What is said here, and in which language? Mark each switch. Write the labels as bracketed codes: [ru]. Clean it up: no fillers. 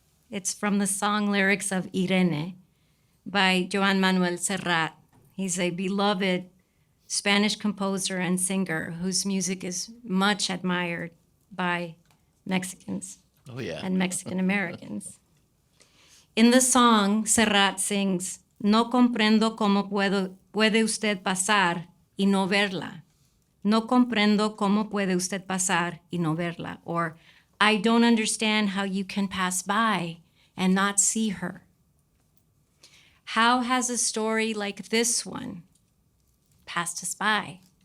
[en] It's from the song lyrics of Irene by Joan Manuel Serrat. He's a beloved Spanish composer and singer whose music is much admired by Mexicans and Mexican Americans. In the song, Serrat sings, [es] "No comprendo cómo puede usted pasar y no verla. No comprendo cómo puede usted pasar y no verla," [en] or I don't understand how you can pass by and not see her. How has a story like this one passed us by?